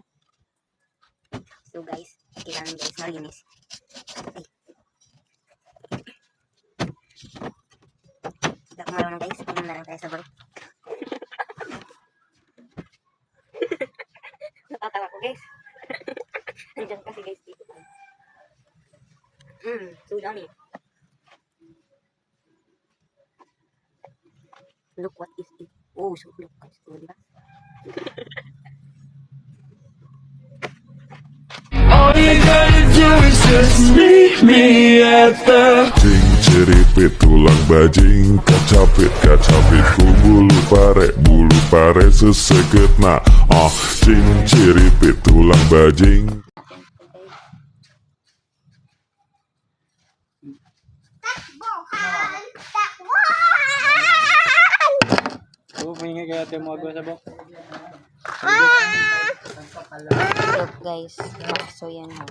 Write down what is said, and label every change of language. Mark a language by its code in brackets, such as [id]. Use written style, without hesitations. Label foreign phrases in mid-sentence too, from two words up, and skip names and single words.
[en] So guys, [tl] kailangan guys malinis. Ay. Hindi ako marunong guys. Tingnan na lang tayo sa balik. Natatawa ko guys. Nandiyan kasi guys dito. [en] So yummy. Look what is it. Oh, so look guys. So, diba? All you gotta do is just meet me at the [pam] Cing ceripit tulang bajing kacapit ku bulu pare seseget na cing ceripit tulang bajing. [tl] Takbuhan! Takbuhan! Oo, pahinga kaya tayo mga gawa sa bok. [en] So guys, [tl] so yan ha.